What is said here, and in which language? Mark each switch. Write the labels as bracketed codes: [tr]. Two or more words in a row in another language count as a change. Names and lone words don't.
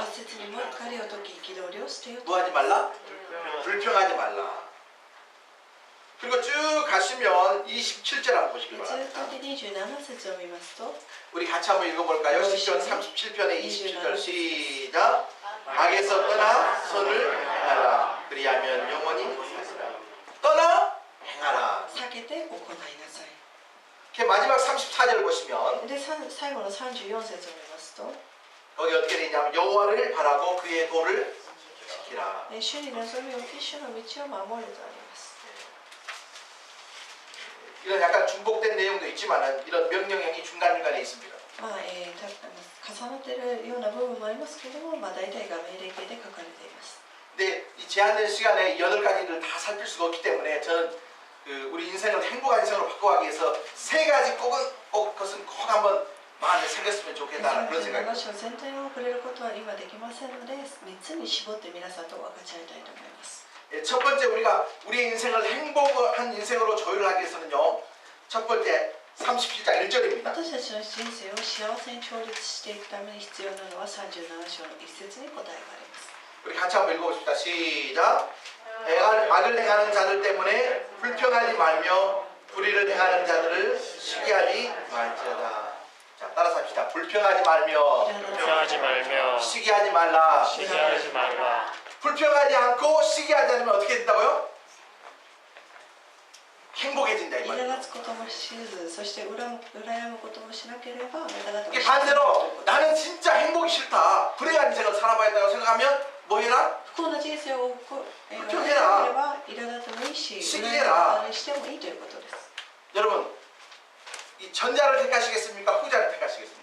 [ja] 8 節にも怒りを解き憤りを捨てよと。 [ko] 뭐하지 말라? 불평하지 말라. 그리고 쭉 가시면 27절 한번 보시기 [ja] ずっ [ko] 바랍니다. [ja] と27節を見ますと、 [ko] 우리 같이 한번 읽어볼까요? 시편 37편의 27절 시작. 악에서 떠나 선을 행하라. 그리하면 영원히 살리라. 떠나 행하라. [ja] 避けて行いなさい。 [ko] 이렇게 마지막 34절 보시면 [ja] で、最後の34節を見ますと、 [ko] 거기 어떻게 되냐면 여호와를 바라고 그의 도를 지키라. [ja] 主に望みを置き主の道を守れとあります。 [ko] 이런 약간 중복된 내용도 있지만 이런 명령형이 중간중간에 있습니다. [ja] 重なっているような部分もありますけれども、大体が命令形で書かれています。 [ko] 근데 이 제한된 시간에 8가지를 다 살필 수가 없기 때문에 저는 우리 인생을 행복한 인생으로 바꿔가기 위해서 3가지 것은 꼭 한번 마음에 새겼으면 좋겠다는 그런 37 생각입니다. [ja] 章全体を触れることは今できませんので、3つに絞って皆さんと分かち合いたいと思います。 [ko] 첫 번째 우리가 우리의 인생을 행복한 인생으로 조율을 하기 위해서는요. 첫 번째 37장 1절입니다. [ja] 私たちの人生を幸せに調律していくために必要なのは37章の1節に答えがあります。 [ko] 우리 같이 한번 읽어봅시다. 시작. 악을 행하는 자들 때문에 불평하지 말며 불의를 행하는 자들을 시기하지 말지어다. 자, 따라서 합시다. 불평하지 말며 불평하지 말며 시기하지 말라. 시기하지 말라. 불평하지 않고 시기하지 않으면 어떻게 된다고요? 행복해진다 이 [ja] 苛 [ko] 말이에요. [ja] 立つこともしず、そして羨むこともしなければ、あなた方 [ko] 이게 반대로 나는 진짜 행복이 싫다. 불행한 인생을 살아봐야겠다고 생각하면 뭐 해라? [ja] 不幸な人生を送れば、苛立ってもいいし、 [ko] 시기해라. [ja] 羨んだりしてもいいということです。 [ko] 여러분 이 전자를 택하시겠습니까? 후자를 택하시겠습니까?